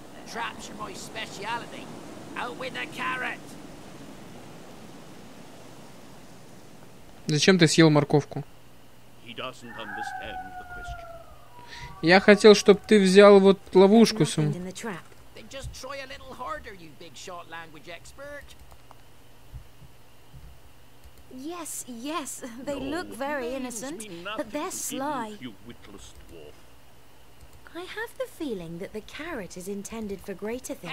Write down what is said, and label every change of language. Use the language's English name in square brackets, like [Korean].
[English] Traps are my speciality. Out with the carrot. [Russian] Зачем ты съел морковку? [English] He doesn't understand the question. [Russian] Я хотел, чтобы ты взял вот ловушку саму. [English] Then just try a little harder, you big short language expert. Yes, yes, they look very innocent, but they're sly. You witless dwarf. I have the feeling that the carrot is intended for greater things.